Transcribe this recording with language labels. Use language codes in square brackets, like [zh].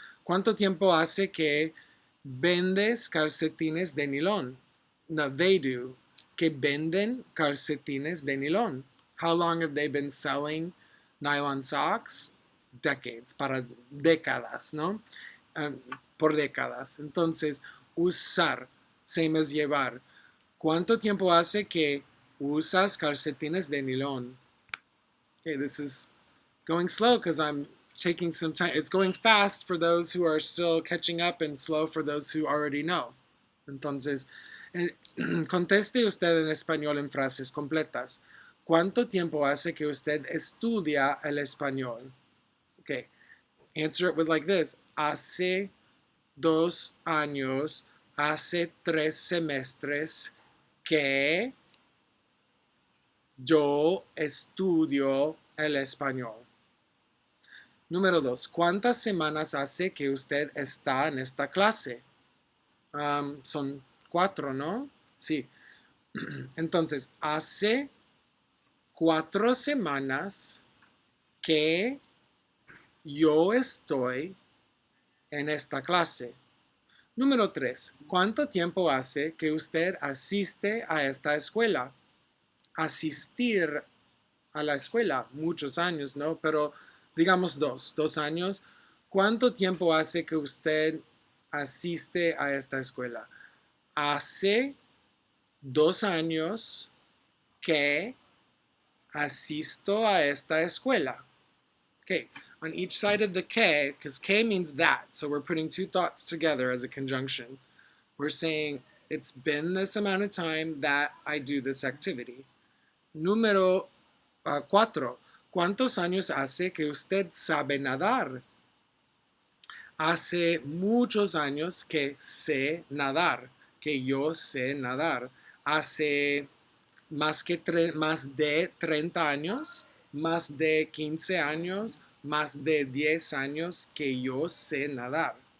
[es] ¿Cuánto tiempo hace que vendes calcetines de nylon? No, they do. Que venden calcetines de nylon. [en] How long have they been selling nylon socks? [es] Decades, para décadas, ¿no? Por décadas. Entonces, usar, same as llevar. ¿Cuánto tiempo hace que usas calcetines de nylon? [en] Okay, this is going slow because I'm taking some time. It's going fast for those who are still catching up and slow for those who already know. [es] Entonces, conteste usted en español en frases completas. ¿Cuánto tiempo hace que usted estudia el español? [en] Okay, answer it with like this. [es] Hace 2 años, hace 3 semestres que yo estudio el español. Número 2. ¿Cuántas semanas hace que usted está en esta clase? Son 4, ¿no? Sí. Entonces, hace 4 semanas que yo estoy en esta clase. Número 3. ¿Cuánto tiempo hace que usted asiste a esta escuela? Asistir a la escuela, muchos años, ¿no? Pero digamos 2 años. ¿Cuánto tiempo hace que usted asiste a esta escuela? Hace 2 años que asisto a esta escuela. [en] Okay, on each side of the que, because que means that, so we're putting 2 thoughts together as a conjunction. We're saying it's been this amount of time that I do this activity. [es] Número 4. ¿Cuántos años hace que usted sabe nadar? Hace muchos años que sé nadar. que yo sé nadar. Hace más de 30 años, más de 15 años, más de 10 años que yo sé nadar.